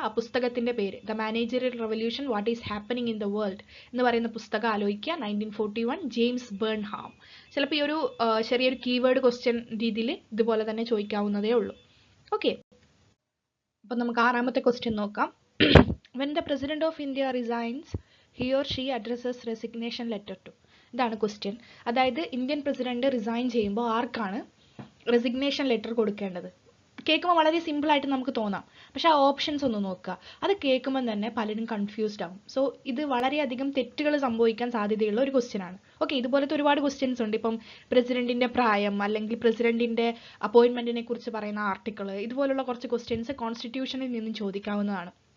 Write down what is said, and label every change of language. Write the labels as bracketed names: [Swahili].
[Malayalam] ആ പുസ്തകത്തിന്റെ പേര് the managerial revolution what is happening in the world എന്ന് പറയുന്ന പുസ്തകം ആലോചിക്കുക. 1941 ജെയിംസ് ബേൺഹാം. ചിലപ്പോൾ ഈ ഒരു ചെറിയൊരു കീവേഡ് ക്വസ്റ്റ്യൻ രീതിയിൽ ഇതുപോലെ തന്നെ ചോദിക്കാവുന്നതേ ഉള്ളൂ. ഓക്കെ, അപ്പം നമുക്ക് ആറാമത്തെ ക്വസ്റ്റ്യൻ നോക്കാം. [English] When the president of India resigns he or she addresses resignation letter to. [Malayalam] ഇതാണ് ക്വസ്റ്റ്യൻ. അതായത് ഇന്ത്യൻ പ്രസിഡന്റ് റിസൈൻ ചെയ്യുമ്പോൾ ആർക്കാണ് റെസിഗ്നേഷൻ ലെറ്റർ കൊടുക്കേണ്ടത്? കേൾക്കുമ്പോൾ വളരെ സിമ്പിൾ ആയിട്ട് നമുക്ക് തോന്നാം, പക്ഷെ ആ ഓപ്ഷൻസ് ഒന്ന് നോക്കുക. അത് കേൾക്കുമ്പോൾ തന്നെ പലരും കൺഫ്യൂസ്ഡ് ആവും. സോ ഇത് വളരെയധികം തെറ്റുകൾ സംഭവിക്കാൻ സാധ്യതയുള്ള ഒരു ക്വസ്റ്റ്യൻ ആണ്. ഓക്കെ, ഇതുപോലത്തെ ഒരുപാട് ക്വസ്റ്റ്യൻസ് ഉണ്ട്. ഇപ്പം പ്രസിഡന്റിന്റെ പ്രായം അല്ലെങ്കിൽ പ്രസിഡന്റിന്റെ അപ്പോയിന്റ്മെന്റിനെ കുറിച്ച് പറയുന്ന ആർട്ടിക്കിൾ, ഇതുപോലുള്ള കുറച്ച് ക്വസ്റ്റ്യൻസ് കോൺസ്റ്റിറ്റ്യൂഷനിൽ നിന്നും ചോദിക്കാവുന്നതാണ്.